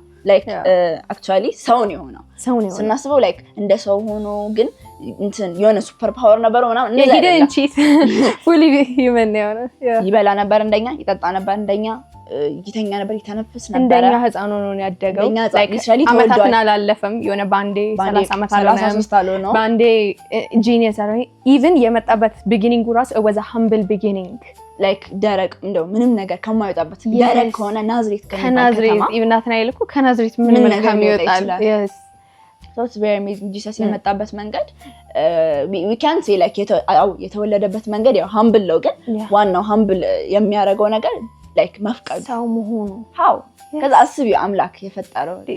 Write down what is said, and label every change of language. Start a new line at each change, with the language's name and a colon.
Amharic: like actually ሰው ነው የሆነው ስናስበው like እንደ ሰው ሆኖ ግን እንትን የሆነ ሱፐር ፓወር ነበረው ምናምን
English: he didn't cheat fully human ነው
Amharic: ይበላ ነበር እንደኛ ይጠጣ ነበር እንደኛ ይተኛ ነበር ይተነፍስ ነበር እንደኛ ህፃን ሆኖ ነው ያደገው አመታትን አላለፈም የሆነ ባንዴ 30 አመት አልሆነም ባንዴ ጂኒየስ አለ even የመጣበት beginning ራስ
English: it was a humble beginning
Amharic: like ደረቅ እንደው ምንም ነገር ከማይወጣበት ደረቅ ከሆነ ናዝሬት ከናዝሬት even ናትናኤል እኮ ከናዝሬት ምንም ነገር ከሚወጣል yes
English: so it's very amazing Jesus
Amharic: የመጣበት መንገድ
English: we can say like የተወለደበት መንገድ ያው humble ነው
Amharic: ግን ዋናው humble የሚያደርገው ነገር
English: like መፍቀድ
Amharic: ሰው መሆኑ how ከዛ አስቢው አምላክ የፈጠረው